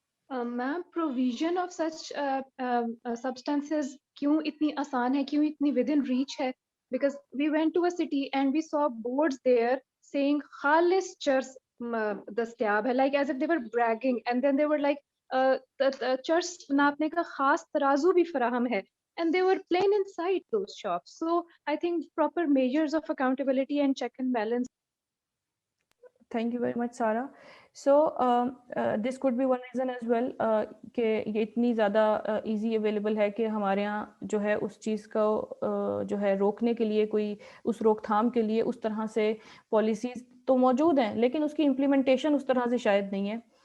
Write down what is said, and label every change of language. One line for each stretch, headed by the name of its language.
English: ma'am provision of such substances
Urdu: کیوں اتنی آسان ہے, کیوں اتنی
English: Within reach ہے؟ Because we went to a city and we saw boards there saying
Urdu: خالص چرس دستیاب ہے,
English: like as if they were bragging, and then they were like
Urdu: چرس ناپنے کا خاص ترازو بھی فراہم ہے,
English: and they were plain inside those shops. So I think proper measures of accountability and check and balance. Thank you very much Sara. So this could be one reason as well
Urdu: کہ یہ اتنی زیادہ ایزی اویلیبل ہے کہ ہمارے یہاں جو ہے اس چیز کو جو ہے روکنے کے لیے کوئی اس روک تھام کے لیے اس طرح سے پالیسیز تو موجود ہیں, لیکن اس کی امپلیمنٹیشن اس طرح سے شاید نہیں ہے.